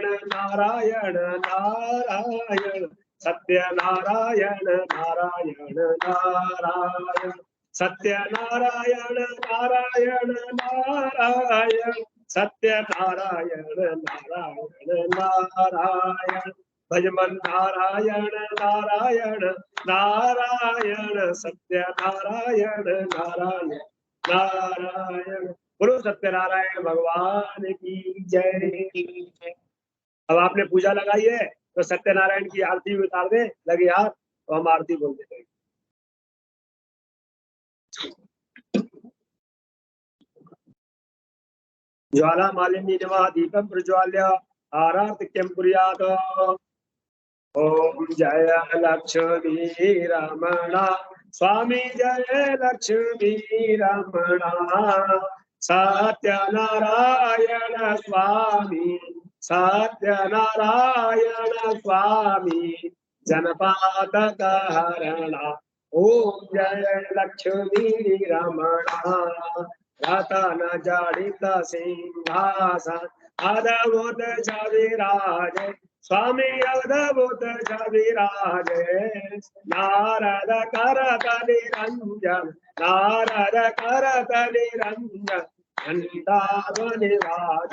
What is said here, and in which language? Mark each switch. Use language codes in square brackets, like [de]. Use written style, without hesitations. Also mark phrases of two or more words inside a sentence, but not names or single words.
[hi] नारायण नारायण सत्य नारायण नारायण नारायण सत्य नारायण नारायण नारायण सत्य नारायण नारायण नारायण भजमन नारायण नारायण नारायण सत्य नारायण नारायण नारायण। बोलो सत्यनारायण भगवान की जय। अब आपने पूजा लगाई है तो सत्यनारायण की आरती उतार दे लगे हाथ तो हम आरती बोल देते। [sa] ज्वाला मालिनी नमः दीपं प्रज्वाल्य आराधिक्यं कुर्यात्। [hi] ओम जय लक्ष्मी रमणा स्वामी जय लक्ष्मी रमणा सत्यनारायण स्वामी सत्यनारायण स्वामी जनपातकहरणा। ओम जय लक्ष्मी रमणा रतन जड़ित सिंहासन अद्भुत छविराज स्वामी अद्भुत छविराज नारद करत निरंजन नारद करत निरंजन घंटा ध्वनि बाज।